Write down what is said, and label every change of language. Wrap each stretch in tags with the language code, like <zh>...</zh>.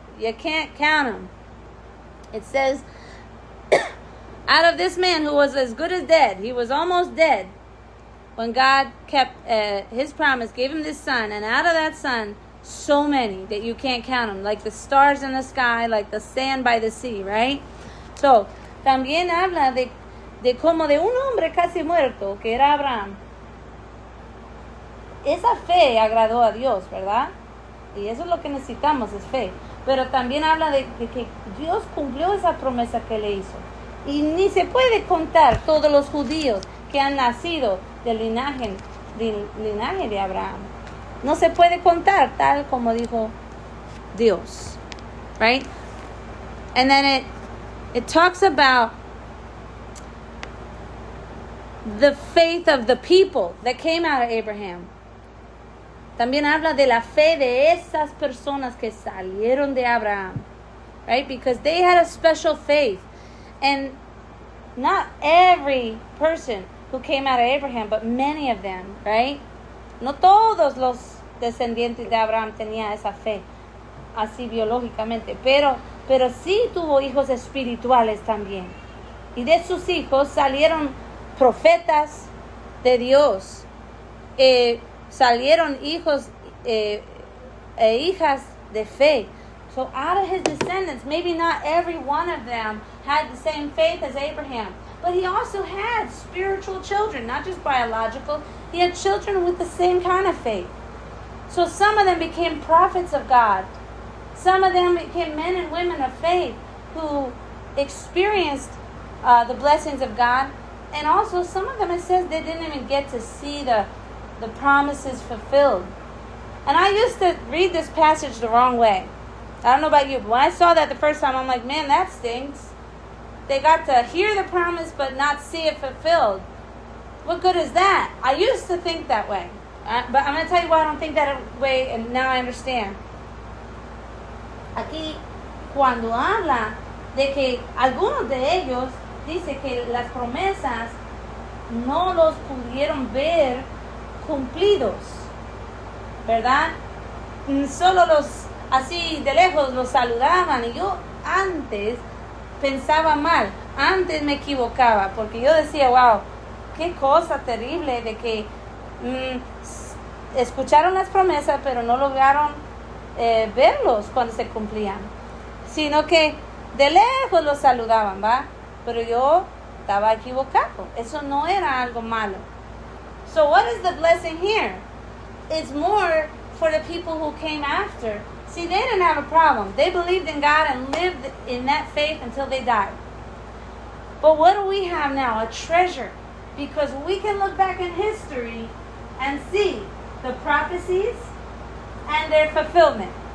<en>You can't count them. It says, out of this man who was as good as dead, he was almost dead, when God kept his promise, gave him this son, and out of that son, so many that you can't count them, like the stars in the sky, like the sand by the sea, right?</en> <es>So, también habla de como de un hombre casi muerto, que era Abraham. Esa fe agradó a Dios, ¿verdad? Y eso es lo que necesitamos, es fe. Pero también habla de que Dios cumplió esa promesa que le hizo. Y ni se puede contar todos los judíos que han nacido del linaje de Abraham. No se puede contar tal como dijo Dios.</es> <en>Right? And then it talks about the faith of the people that came out of Abraham.</en> <es>También habla de la fe de esas personas que salieron de Abraham, right?</es> <en>Because they had a special faith. And not every person who came out of Abraham, but many of them, right?</en> <es>No todos los descendientes de Abraham tenían esa fe, así biológicamente, pero sí tuvo hijos espirituales también. Y de sus hijos salieron profetas de Dios, salieron hijos e hijas de fe.</es> <en>So out of his descendants, maybe not every one of them had the same faith as Abraham, but he also had spiritual children, not just biological. He had children with the same kind of faith. So some of them became prophets of God. Some of them became men and women of faith who experienced the blessings of God. And also some of them, it says they didn't even get to see the promises fulfilled. And I used to read this passage the wrong way. I don't know about you, but when I saw that the first time, I'm like, man, that stinks. They got to hear the promise but not see it fulfilled. What good is that? I used to think that way. But I'm going to tell you why I don't think that way, and now I understand.</en> <es>Aquí, cuando habla de que algunos de ellos, dice que las promesas no los pudieron ver cumplidos, ¿verdad? Solo los, así de lejos, los saludaban. Y yo antes pensaba mal, antes me equivocaba, porque yo decía, wow, qué cosa terrible de que escucharon las promesas, pero no lograron verlos cuando se cumplían, sino que de lejos los saludaban, ¿va? Pero yo estaba equivocado. Eso no era algo malo.</es> <en>So what is the blessing here? It's more for the people who came after. See, they didn't have a problem. They believed in God and lived in that faith until they died. But what do we have now? A treasure. Because we can look back in history and see the prophecies and their fulfillment.</en>